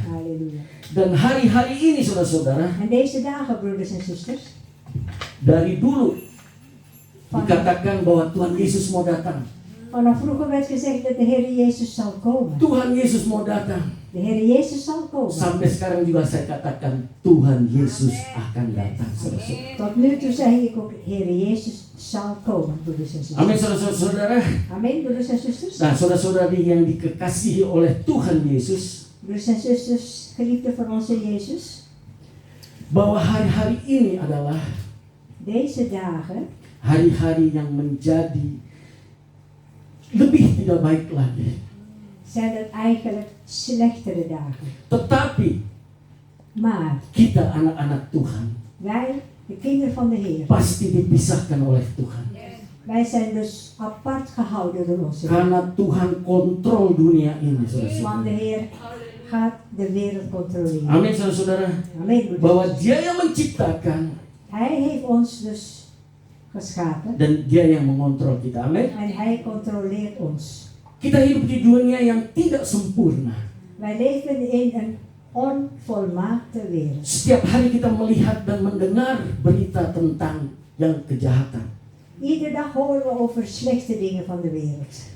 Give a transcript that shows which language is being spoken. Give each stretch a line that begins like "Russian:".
Dutch: Halleluja.
Indonesian: Dan hari-hari ini saudara-saudara,
Dutch: En deze dagen, broeders en zusters,
Indonesian: dari dulu dikatakan bahwa Tuhan Yesus mau datang.
Dutch: vanaf vroeger werd gezegd dat de Heer Jezus zal komen.
Indonesian: Tuhan Yesus mau datang.
Dutch: De Heer Jezus zal komen.
Indonesian: Sampai sekarang juga saya katakan Tuhan Yesus akan datang, saudara-saudara.
Dutch: Tot nu toe zeg ik ook, Heer Jezus zal komen, broeders en
Indonesian: Amin,
Dutch: zusters.
Indonesian: saudara-saudara.
Dutch: Amen, broeders en zusters.
Indonesian: Nah, saudara-saudari yang dikasihi oleh Tuhan Yesus,
Dutch: Broeders en zusters, geliefde van onze Jezus.
Indonesian: bahwa hari-hari ini adalah
Dutch: Deze dagen
Indonesian: hari-hari yang menjadi lebih tidak baik lagi.
Dutch: zijn het eigenlijk slechtere dagen.
Indonesian: Tetapi
Dutch: Maar
Indonesian: kita anak-anak Tuhan
Dutch: wij, de kinderen van de Heer,
Indonesian: pasti dipisahkan oleh Tuhan.
Dutch: wij zijn dus apart gehouden door onze Heer.
Indonesian: Karena Tuhan kontrol dunia ini,
Dutch: Want de
Indonesian: saudara-saudara.
Dutch: Heer gaat de wereld controleren.
Indonesian: Amin, saudara-saudara.
Dutch: Amen, broeders.
Indonesian: Bahwa Dia yang menciptakan
Dutch: Hij heeft ons dus geschapen
Indonesian: dan Dia yang mengontrol kita. Amin.
Dutch: en Hij controleert ons.
Indonesian: Kita hidup di dunia yang tidak sempurna.
Dutch: Wij leven in een onvolmaakte wereld.
Indonesian: Setiap hari kita melihat dan mendengar berita tentang yang kejahatan,
Dutch: Iedere dag horen we over slechte dingen van de wereld.